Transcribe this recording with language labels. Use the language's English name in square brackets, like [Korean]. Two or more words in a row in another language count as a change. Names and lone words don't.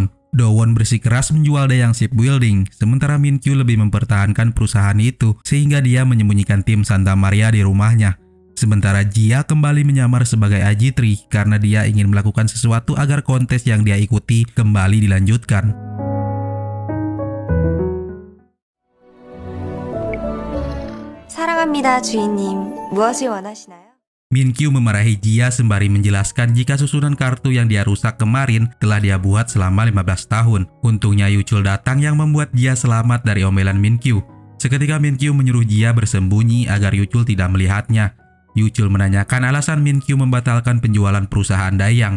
[Indonesian] Do-won bersikeras menjual Daeang Shipbuilding, sementara Min Kyu lebih mempertahankan perusahaan itu sehingga dia menyembunyikan tim Santa Maria di rumahnya. Sementara Jia kembali menyamar sebagai Ajitri karena dia ingin melakukan sesuatu agar kontes yang dia ikuti kembali dilanjutkan. [Korean] 사랑합니다, 주인님. 무엇을 원하시나요? [Indonesian] Min Kyu memarahi Jia sembari menjelaskan jika susunan kartu yang dia rusak kemarin telah dia buat selama 15 tahun. Untungnya Yuchul datang yang membuat Jia selamat dari omelan Min Kyu. Seketika Min Kyu menyuruh Jia bersembunyi agar Yuchul tidak melihatnya. Yuchul menanyakan alasan Min Kyu membatalkan penjualan perusahaan Daeang.